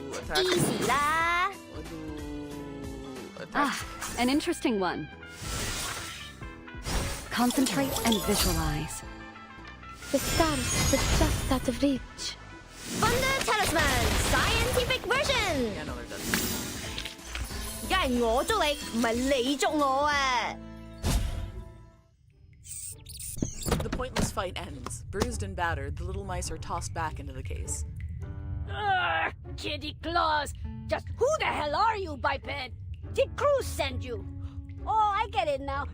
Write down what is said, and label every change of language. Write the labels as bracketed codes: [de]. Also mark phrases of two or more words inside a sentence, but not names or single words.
[en] Easy la. Ah, an interesting one. Concentrate and visualize. The stars are just out of reach. Thunder Talisman Scientific Version. Yeah, no, they're dead. [yue] 梗係我捉你，唔係你捉我啊！ [en] The pointless fight ends. Bruised and battered, the little mice are tossed back into the case. Urgh, kitty claws! Just who the hell are you, biped? Did Cruz send you? Oh, I get it now.